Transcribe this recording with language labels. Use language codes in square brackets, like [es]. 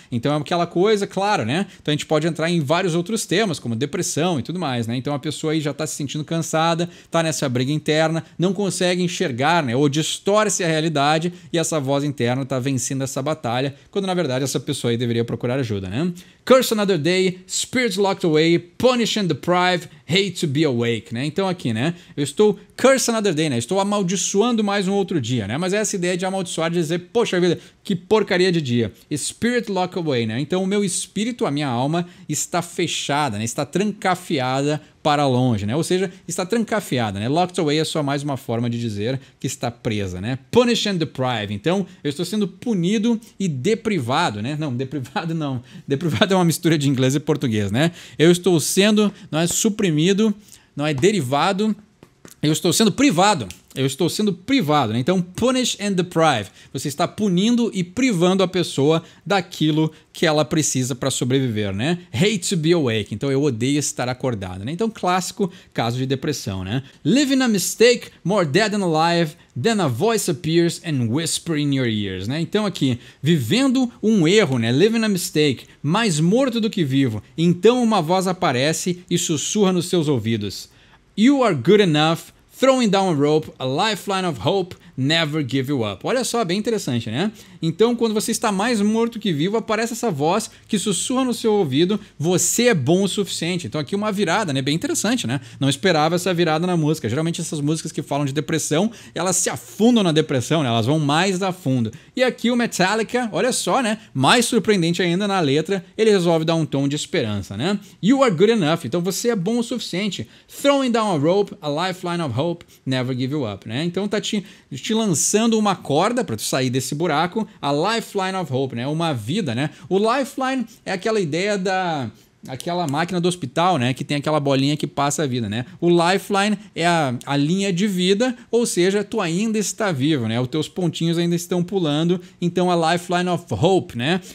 [pt] Então é aquela coisa, claro, né? Então a gente pode entrar em vários outros temas, como depressão e tudo mais, né? Então a pessoa aí já está se sentindo cansada, está nessa briga interna, não consegue enxergar, né? Ou distorce a realidade e essa voz interna está vencendo essa batalha, quando na verdade essa pessoa aí deveria procurar ajuda, né? [en] Curse another day, spirits locked away, punish and deprive, hate to be awake, né? [pt] Então aqui, né? Eu estou [en] curse another day, [pt] né? Estou amaldiçoando mais um outro dia, né? Mas é essa ideia de amaldiçoar, de dizer, poxa vida, que porcaria de dia. [en] Spirit locked away, [pt] né? Então o meu espírito, a minha alma, está fechada, né? Está trancafiada para longe, né? Ou seja, está trancafiada, né? [en] Locked away [pt] é só mais uma forma de dizer que está presa, né? [en] Punish and deprive. [pt] Então, eu estou sendo punido e deprivado, né? Não, deprivado não. Deprivado é uma mistura de inglês e português, né? Eu estou sendo, não é suprimido, não é derivado, eu estou sendo privado. Eu estou sendo privado, né? Então, [en] punish and deprive. [pt] Você está punindo e privando a pessoa daquilo que ela precisa para sobreviver, né? [en] Hate to be awake. [pt] Então, eu odeio estar acordado, né? Então, clássico caso de depressão, né? [en] Living a mistake, more dead than alive, then a voice appears and whisper in your ears, né? [pt] Então, aqui, vivendo um erro, né? [en] Living a mistake, [pt] mais morto do que vivo. Então, uma voz aparece e sussurra nos seus ouvidos. [en] You are good enough. Throwing down a rope, a lifeline of hope, never give you up. [pt] Olha só, bem interessante, né? Então, quando você está mais morto que vivo, aparece essa voz que sussurra no seu ouvido, você é bom o suficiente. Então aqui uma virada, né? Bem interessante, né? Não esperava essa virada na música. Geralmente essas músicas que falam de depressão, elas se afundam na depressão, né? Elas vão mais a fundo. E aqui o Metallica, olha só, né? Mais surpreendente ainda na letra, ele resolve dar um tom de esperança, né? [en] You are good enough. [pt] Então você é bom o suficiente. [en] Throwing down a rope, a lifeline of hope, never give you up, né? [pt] Então tá te lançando uma corda para tu sair desse buraco, [en] a lifeline of hope, [pt] né? Uma vida, né? O lifeline é aquela ideia aquela máquina do hospital, né? Que tem aquela bolinha que passa a vida, né? O lifeline é a linha de vida, ou seja, tu ainda está vivo, né? Os teus pontinhos ainda estão pulando, então [en] a lifeline of hope, [pt] né?